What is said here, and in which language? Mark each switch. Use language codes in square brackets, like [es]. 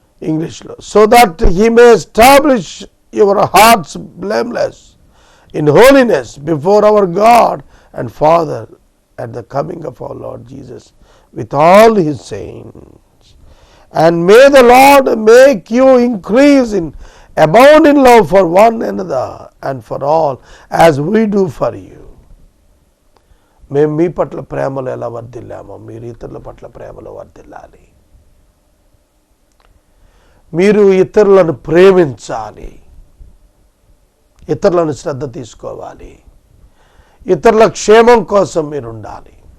[en] ఇంగ్లీష్లో, so that he may establish your hearts blameless in holiness before our God and Father at the coming of our Lord Jesus with all his saints. And may the Lord make you increase in abound in love for one another and for all as we do for you. [te] మేము మీ పట్ల ప్రేమలో ఎలా వర్ధిల్లామో మీరు ఇతరుల పట్ల ప్రేమలో వర్ధిల్లాలి. మీరు ఇతరులను ప్రేమించాలి, ఇతరులను శ్రద్ధ తీసుకోవాలి, ఇతరుల క్షేమం కోసం మీరు ఉండాలి.